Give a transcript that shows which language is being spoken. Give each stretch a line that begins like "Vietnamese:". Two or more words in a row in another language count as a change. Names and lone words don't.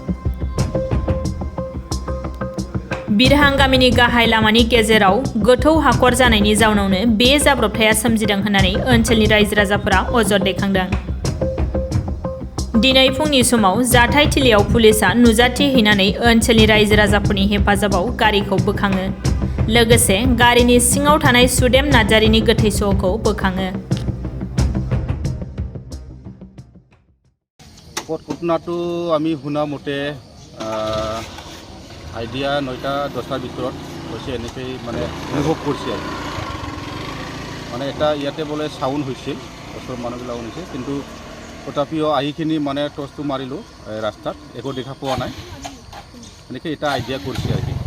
Bodo: बिरहां गामिनि गाहाय लामानि गेजेराव गोथौ हाखर जानायनि जाउनावनो बे जाब्रबथाया सोमजिदों होननानै ओनसोलनि रायजो राजाफोरा अजद दैखांदों। दिनै फुंनि समाव जाथाय थिलियाव पुलिसआ नुजाथि हैनानै ओनसोलनि रायजो राजाफोरनि हेफाजाबाव गारिखौ बोखाङो। लोगोसे गारिनि सिङाव थानाय सुदेम नार्जारीनि गोथै सहखौ बोखाङो।
Assamese: ঘটনাটো আমি শুনা মতে আইডিয়া 9টা-10টাৰ ভিতৰত হৈছে এনেকৈ মানে অনুভৱ কৰিছে আৰু মানে এটা ইয়াতে বোলে চাউণ্ড হৈছিল ওচৰৰ মানুহবিলাক শুনিছে কিন্তু তথাপিও আহিখিনি মানে টৰ্চটো মাৰিলোঁ ৰাস্তাত একো দেখা পোৱা নাই এনেকৈ এটা আইডিয়া কৰিছে আৰু কি